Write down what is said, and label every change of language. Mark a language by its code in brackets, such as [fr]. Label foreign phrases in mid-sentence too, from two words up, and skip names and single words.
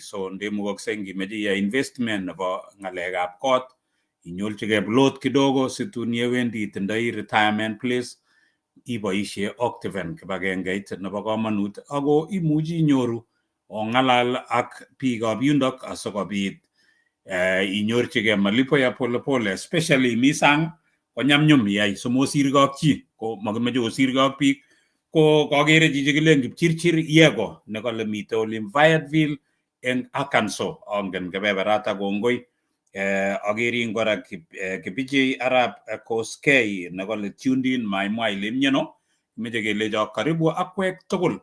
[kln] So ndemukokse ngimeche iyai investment nebo ng'alekab kot inyorchigei plot kidogo situn yewendi itindoi [en] retirement place [kln] iboisie Optiven kibagengeit nebo kamanut ako imuchi inyoru ong'alal ak biikab yundok asikobit inyorchigei [sw] malipo ya polepole, [kln] especially mi sang konyamnyum iyai somosirgei ak chi ko makimeche osirgei ak biik. Ko kakere chichi kilen Kipchirchir Yego nekale mite olim Fayetteville eng Arkansas angen kebeberata. Kongoi akerin kora Kipijei Arab Koskei nekale [en] tuned in [kln] maimwa ile mieno meche kelecho karibu akwek tugul.